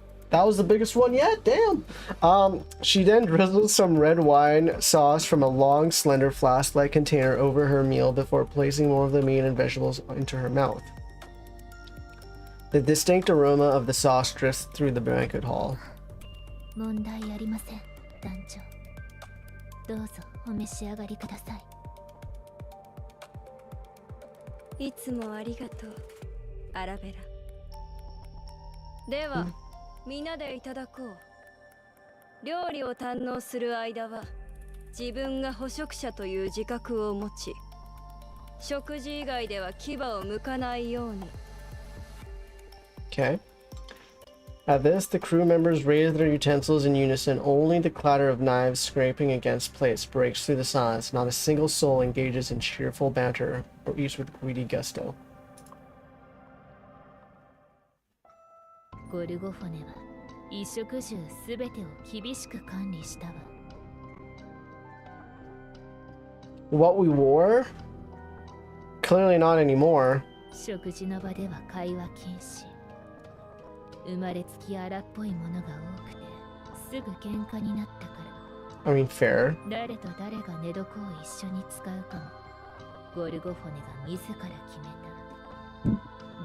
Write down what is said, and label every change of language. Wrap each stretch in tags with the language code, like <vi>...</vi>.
<en>That was the biggest one yet? Damn! She then drizzles some red wine sauce from a long, slender flask-like container over her meal before placing more of the meat and vegetables into her mouth. The distinct aroma of the sauce drifts through the banquet hall.</en> <ja>問題ありません、団長。どうぞお召し上がりください。いつもありがとう、アラベラ。では、皆でいただこう。料理を堪能する間は、自分が捕食者という自覚を持ち、食事以外では牙を向かないように。</ja> <en>Okay. At this, the crew members raise their utensils in unison. Only the clatter of knives scraping against plates breaks through the silence. Not a single soul engages in cheerful banter or eats with greedy gusto.</en> <ja>ゴルゴフォネは衣食住すべてを厳しく管理したわ。</ja> <en>What we wore? Clearly not anymore.</en> <ja>食事の場では会話禁止。生まれつき荒っぽいものが多くてすぐ喧嘩になったから。</ja> <en>I mean, fair.</en> <ja>誰と誰が寝床を一緒に使うかもゴルゴフォネが自ら決めた。</ja>